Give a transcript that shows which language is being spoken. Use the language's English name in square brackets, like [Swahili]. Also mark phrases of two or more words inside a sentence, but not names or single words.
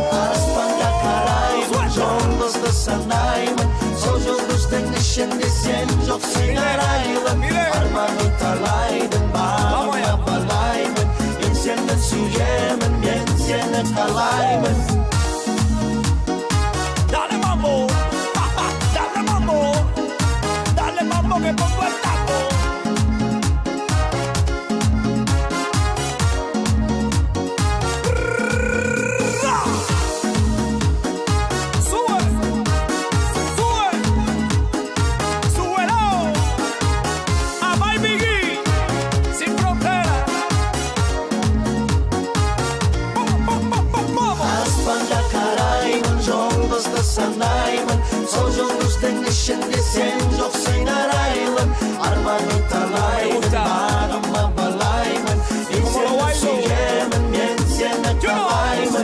[Kazakh] Аспанға қараймын, жұлдызды санаймын, сол жұлдыздың ішінде сен жоқсың арайлым. Арманды талайдың бағыма балаймын, мен сені сүйемін, мен сені қалаймын. [Spanish] Dale mambo que pongo el taco. Sube, súbelo. A Baby Gui, sin frontera. [Kazakh] Аспанға қараймын, жұлдызды санаймын, сол жұлдыздың ішінде сен жоқсың арайлым. Арманын талаймын, бағыма балаймын, мен сені сүйемін, мен сені қалаймын.